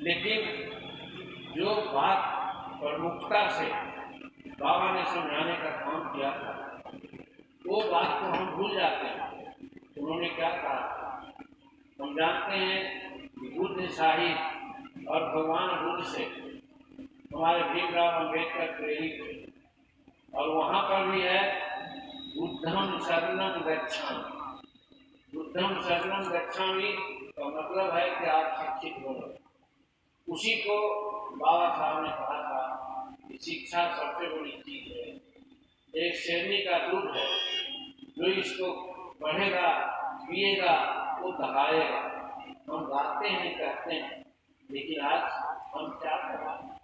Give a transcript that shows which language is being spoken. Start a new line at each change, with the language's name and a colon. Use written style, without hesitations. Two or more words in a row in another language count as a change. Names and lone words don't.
Hindi: लेकिन जो बात प्रमुखता से बाबा ने समझाने का काम किया था, वो बात को हम भूल जाते हैं। उन्होंने क्या कहा? हम जानते हैं बुद्ध साहिब और भगवान बुद्ध से हमारे भीमराव अम्बेडकर प्रेरित थे, और वहाँ पर भी है
Pali: बुद्धम शरणम गच्छामि, बुद्धम शरणम गच्छामि
Hindi: तो मतलब है कि आप शिक्षित हो। उसी को बाबा साहब ने कहा था कि शिक्षा सबसे बड़ी चीज है, एक शेरनी का दूध है, जो इसको पढ़ेगा पिएगा वो दहाएगा। हम गाते हैं कहते हैं, लेकिन आज हम क्या कर रहे हैं?